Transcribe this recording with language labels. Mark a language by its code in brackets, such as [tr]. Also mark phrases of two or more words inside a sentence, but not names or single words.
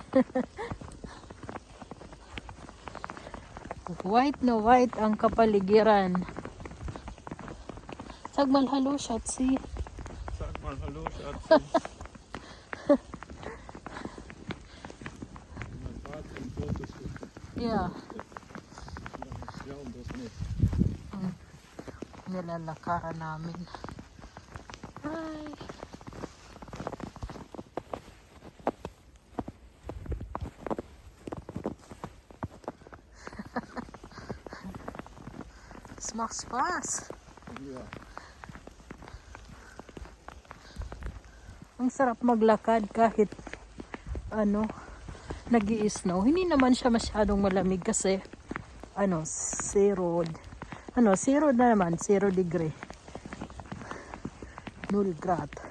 [tl] White na white ang kapaligiran. [de] Sag mal hallo, Schatzi. Sag mal hallo, Schatzi. Mein Vater im Fotos. [en] Yeah. [de] Ja, und das nicht. [tl] Nilalakaran namin. Ay. [de] Es macht Spaß. Ja. [tl] Ang sarap maglakad kahit nag-i-snow. Hindi naman siya masyadong malamig kasi zero na naman, 0 degree. [de] 0 grad.